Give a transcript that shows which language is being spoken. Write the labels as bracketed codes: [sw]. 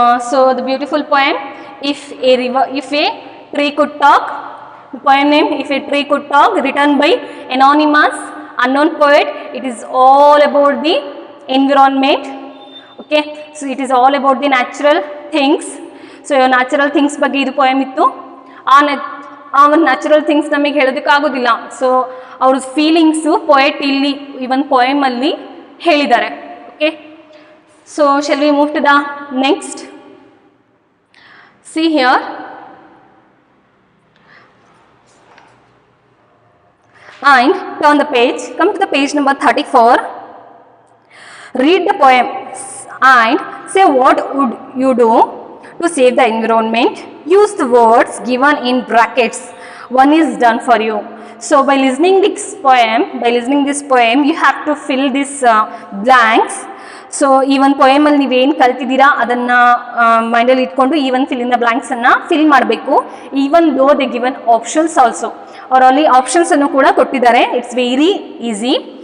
[en] So the beautiful poem, if a tree could talk, the poem name If a Tree Could Talk, written by anonymous unknown poet. It is all about the environment. Okay, so it is all about the natural things. [kn] So natural things ಬಗ್ಗೆ ಇದು poem ಇತ್ತು. ಆ ಒಂದು natural things ನಮಗೆ ಹೇಳೋದಕ್ಕಾಗೋದಿಲ್ಲ. So ಅವ್ರ feelings poet ಇಲ್ಲಿ ಇವನ್ ಪೊಯಮಲ್ಲಿ ಹೇಳಿದ್ದಾರೆ. [en] Okay, so shall we move to the next? See here, and turn the page, come to the page number 34. Read the poem and say what would you do to save the environment. Use the words given in brackets. One is done for you. So by listening this poem, you have to fill these blanks. [kn] So ಈ ಒಂದು ಪೊಯಮಲ್ಲಿ ನೀವೇನು ಕಲ್ತಿದ್ದೀರಾ ಅದನ್ನು ಮೈಂಡಲ್ಲಿ ಇಟ್ಕೊಂಡು ಈ ಒಂದು fill in the ಬ್ಲ್ಯಾಂಕ್ಸನ್ನು fill ಮಾಡಬೇಕು. [en] even though they given options also, [kn] ಅವರಲ್ಲಿ ಆಪ್ಷನ್ಸನ್ನು ಕೂಡ ಕೊಟ್ಟಿದ್ದಾರೆ. [en] It's very easy.